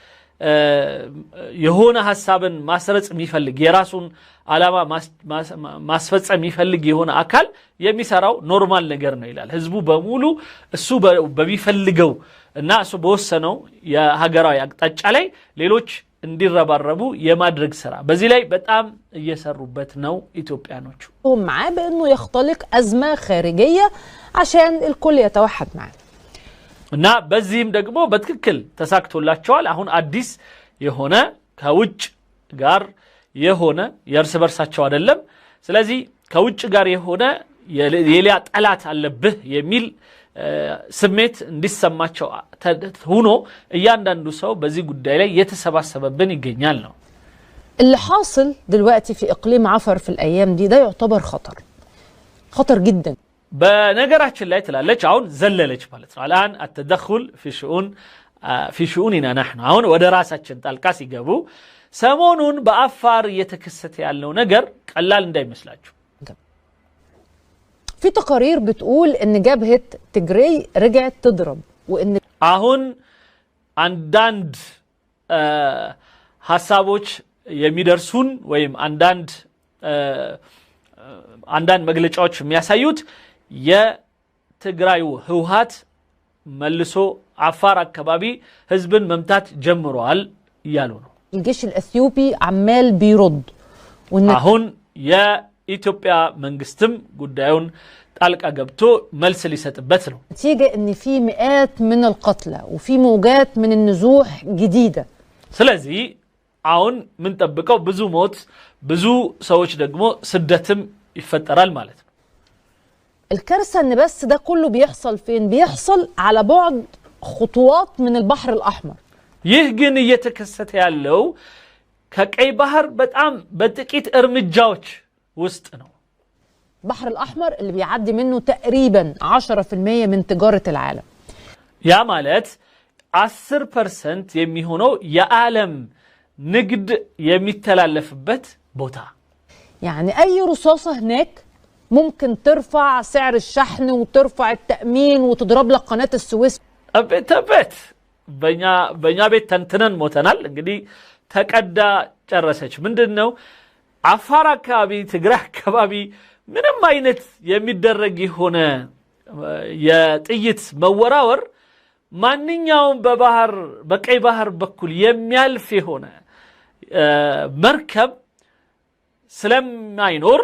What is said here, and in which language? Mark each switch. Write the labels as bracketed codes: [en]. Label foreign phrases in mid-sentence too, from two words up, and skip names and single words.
[am] የሆነ ሐሳብን ማስረጽ የሚፈልግ የራሱን ዓላማ ማስፈጸም የሚፈልግ የሆነ አካል የሚሰራው ኖርማል ነገር ነው ይላል ህዝቡ በሙሉ እሱ በሚፈልገው እና እሱ በወሰነው የሀገራዊ አቅጣጫ ላይ ሌሎች እንዲረባረቡ የማድረግ ስራ በዚህ ላይ በጣም እየሰሩበት ነው ኢትዮጵያኖቹ [ar] معاه بانه يختلق ازمه خارجيه عشان الكل يتوحد معاه [am] እና በዚህም ደግሞ በትክክል ተሳክቶላቸዋል አሁን አዲስ የሆነ ከውጭ ጋር የሆነ የርስ በርሳቸው አይደለም ስለዚህ ከውጭ ጋር የሆነ የሌላ ጠላት አለብህ የሚል ስሜት እንዲሰማቸው ሆኖ እያንዳንዱ ሰው በዚህ ጉዳይ ላይ የተሰባሰበብን ይገኛል ነው [ar] اللي حاصل دلوقتي في اقليم عفر في الايام دي ده يعتبر خطر جدا [am] በነገራችን ላይ ትላለች አሁን ዘለለች ማለት ነው [ar] الان التدخل في شؤوننا نحن [am] አሁን ወደ ራሳችን ጣልቃ ሲገቡ ሰሞኑን በአፋር እየተከሰተ ያለው ነገር ቀላል እንዳይመስላችሁ [ar] في تقارير بتقول ان جبهة تجري رجعت تضرب وان [am] አሁን አንዳንድ ሐሳቦች የሚደርሱን ወይም አንዳንድ መግለጫዎች የሚያሳዩት የትግራዩ ህውሃት መልሶ አፋር አካባቢ ህዝብን መምታት ጀምሯል ይያሉ ነው [ar] الجيش الاثيوبي عمال بيرد [am] አሁን የኢትዮጵያ መንግስትም ጉዳዩን ጣልቃ ገብቶ መልስ ሊሰጥበት ነው [ar] نتيجة ان في مئات من القتلى وفي موجات من النزوح جديدة [am] ስለዚህ አሁን ምን ተጠብቀው ብዙ ሞት ብዙ ሰዎች ደግሞ ስደትም ይፈጠራል ማለት ነው [ar] الكارثة ان بس ده كله بيحصل فين بيحصل على بعد خطوات من البحر الأحمر [am] ይህ ግን እየተከሰተ ያለው ከቀይ ባህር በጣም በጥቂት እርምጃዎች ውስጥ ነው። [ar] البحر الأحمر اللي بيعدي منه تقريبا 10% من تجارة العالم. [am] ያ ማለት 10% የሚሆነው የዓለም ንግድ የሚተላለፍበት ቦታ። [ar] يعني أي رصاصة هناك ممكن ترفع سعر الشحن وترفع التأمين وتضرب لك قناة السويس. أبيت بنيا بيت تنتنن موتنال [am] እንግዲህ ተቀዳ ጨረሰች። ምንድነው አፋር አካባቢ ትግራይ አካባቢ ምንም አይነት የሚደረግ ሆነ የጥይት መወራወር ማንኛውም በባህር በቀይ ባህር በኩል የሚያልፍ ሆነ መርከብ ስለማይኖር